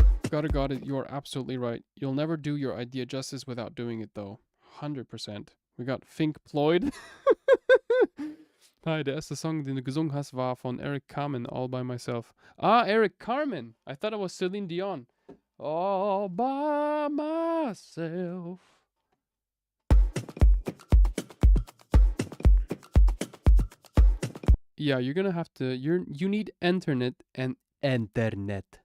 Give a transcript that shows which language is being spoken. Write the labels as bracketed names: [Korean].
[English] Got it. You're absolutely right. You'll never do your idea justice without doing it, though. 100%. We got Fink Floyd. [German] Hi, der erste Song, den du gesungen hast, war von Eric Carmen, All By Myself. [English] Ah, Eric Carmen. I thought it was Celine Dion. All by myself. Yeah, you're gonna have to. You need internet and internet.